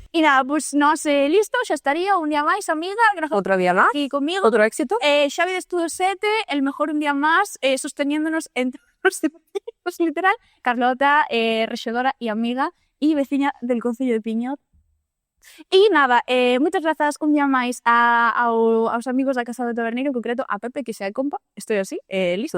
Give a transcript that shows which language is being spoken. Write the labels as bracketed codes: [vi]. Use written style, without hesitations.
[gl] E nada, pois nós listo, xa estaría un día máis, amiga, gracias [es] Otro día más, aquí conmigo. otro éxito. Xavi de Estudio 7, el mejor un día más, sosteniéndonos entre los deportivos, literal. [gl] Carlota, rexedora e amiga e veciña del Concello de Piñor. E nada, moitas grazas un día máis aos amigos da Casa do Taberneiro, en concreto a Pepe, que xa é compa, estou así, listo.